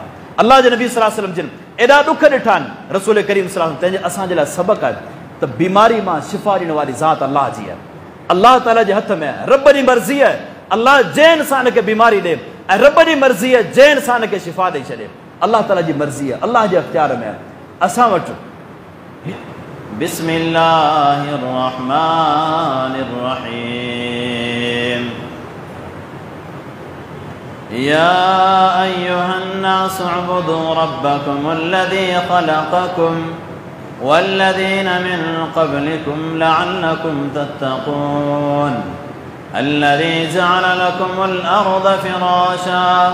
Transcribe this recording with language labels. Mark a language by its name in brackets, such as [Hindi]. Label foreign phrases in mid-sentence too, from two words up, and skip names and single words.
[Sindhi] अल्लाह जे नबी [Arabic] صلى الله عليه وسلم [Sindhi] जिन एॾा ॾुख ॾिठा आहिनि, रसूल करीम [Arabic] صلى الله عليه وسلم [Sindhi] तंहिंजे असांजे लाइ सबक़ आहे त बीमारी मां शिफ़ा ॾियण वारी ज़ात अल्लाह जी आहे, अल्लाह ताला जे हथ में आहे, रब जी मर्ज़ी आहे। अल्लाह जंहिं इंसान खे बीमारी ॾे ऐं रब जी मर्ज़ी आहे जंहिं इंसान खे शिफ़ा ॾेई छॾे, अल्लाह ताला जी मर्ज़ी आहे, अल्लाह जे अख़्तियार में आहे। असां वटि [Arabic] بسم الله الرحمن الرحيم. يا أيها الناس اعبدوا ربكم الذي خلقكم والذين من قبلكم لعلكم تتقون الذي جعل لكم الأرض فراشا